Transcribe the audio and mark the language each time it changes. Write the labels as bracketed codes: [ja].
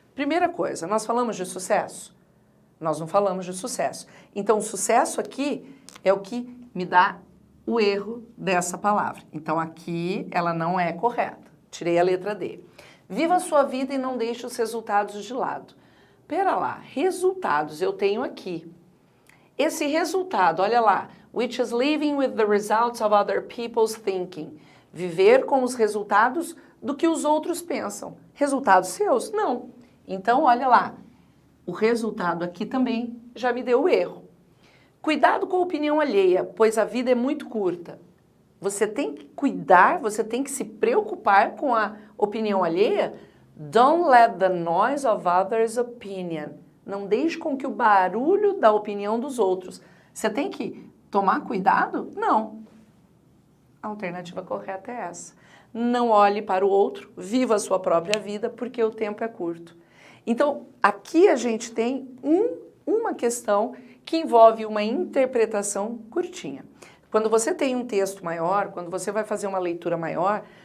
[pt] Primeira coisa, nós falamos de sucesso? Nós não falamos de sucesso. Então, o sucesso aqui é o que me dá o erro dessa palavra. Então, aqui ela não é correta. Tirei a letra D. Viva a sua vida e não deixe os resultados de lado. Pera lá, resultados eu tenho aqui. Esse resultado, olha lá, [en] which is living with the results of other people's thinking. [pt] Viver com os resultados do que os outros pensam. Resultados seus? Não. Então, olha lá, o resultado aqui também já me deu o erro. Cuidado com a opinião alheia, pois a vida é muito curta. Você tem que cuidar, você tem que se preocupar com a opinião alheia. [en] Don't let the noise of others' opinion. [pt] Não deixe com que o barulho da opinião dos outros. Você tem que tomar cuidado? Não. A alternativa correta é essa. Não olhe para o outro, viva a sua própria vida, porque o tempo é curto. Então, aqui a gente tem uma questão que envolve uma interpretação curtinha. Quando você tem um texto maior, quando você vai fazer uma leitura maior,